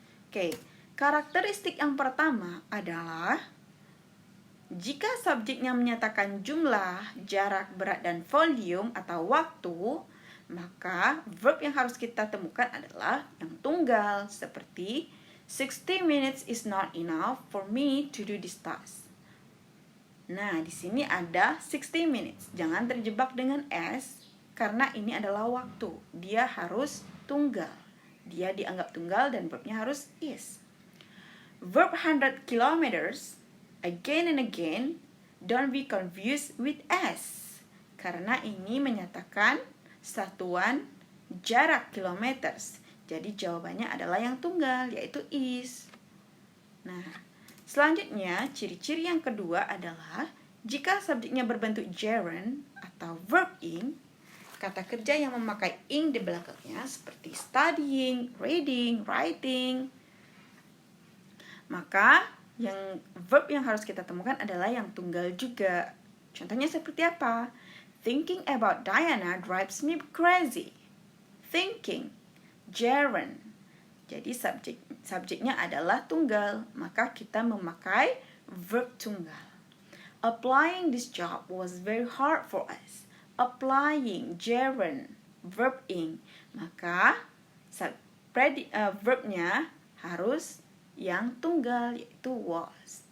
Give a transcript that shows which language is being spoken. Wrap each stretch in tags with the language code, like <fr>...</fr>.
<id>Oke, karakteristik yang pertama adalah jika subjeknya menyatakan jumlah, jarak, berat, dan volume atau waktu, maka verb yang harus kita temukan adalah yang tunggal, seperti</id> <en>60 minutes is not enough for me to do this task.</en> <id>Nah, di sini ada 60 minutes. Jangan terjebak dengan s, karena ini adalah waktu. Dia harus tunggal. Dia dianggap tunggal dan verbnya harus is.</id> <en>Verb 100 kilometers, again and again, don't be confused with s.</en> <id>Karena ini menyatakan satuan jarak kilometers. Jadi jawabannya adalah yang tunggal, yaitu is. Nah, selanjutnya, ciri-ciri yang kedua adalah jika subjeknya berbentuk gerund atau verb ing, kata kerja yang memakai ing di belakangnya seperti studying, reading, writing, maka yang verb yang harus kita temukan adalah yang tunggal juga. Contohnya seperti apa?</id> <en>Thinking about Diana drives me crazy. Thinking, gerund.</en> <id>Jadi subjeknya adalah tunggal, maka kita memakai verb tunggal.</id> <en>Applying this job was very hard for us. Applying, gerund, verb ing.</en> <id>Maka verbnya harus yang tunggal, yaitu was.</id>